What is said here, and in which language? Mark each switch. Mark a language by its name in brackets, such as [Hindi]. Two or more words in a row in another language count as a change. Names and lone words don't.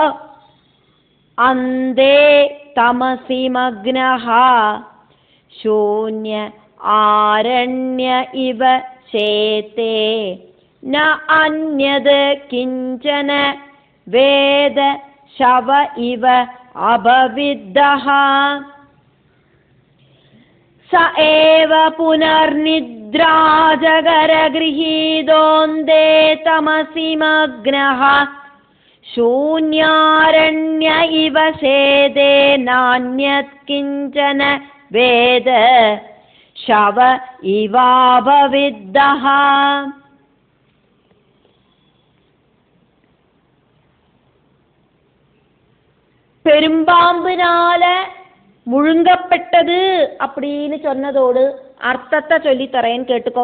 [Sanskrit] अन्धे तमसि मग्नः शून्य आरण्य इव शेते न अन्यद् किञ्चन वेद शव इव अभविद्धः स एव पुनर्निद्राजगर गृहीतोऽन्धे तमसि मग्नः ശൂന്യാരണ്യ ഇവ സേദേ നാന്യത് കിഞ്ചന വേദ ശവ ഇവാഭവിദ്ദഃ. [Tamil] பெரும்பாம்பினால முழுங்கப்பட்டது அப்படின்னு சொன்னதோடு அர்த்தத்தை சொல்லித்தரேன்னு கேட்டுக்கோ.